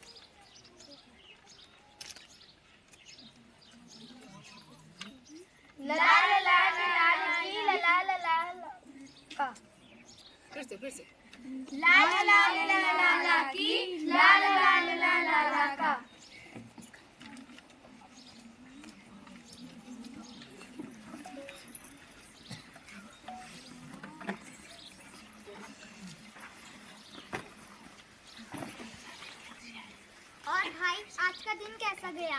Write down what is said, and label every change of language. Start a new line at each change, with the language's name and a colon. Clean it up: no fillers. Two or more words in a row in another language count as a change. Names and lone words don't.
Hindi: ला ला ला ला ला की ला ला ला ला का। फिर से ला ला ला ला ला ला की ला ला ला ला ला ला का। और भाई, आज का दिन कैसा गया?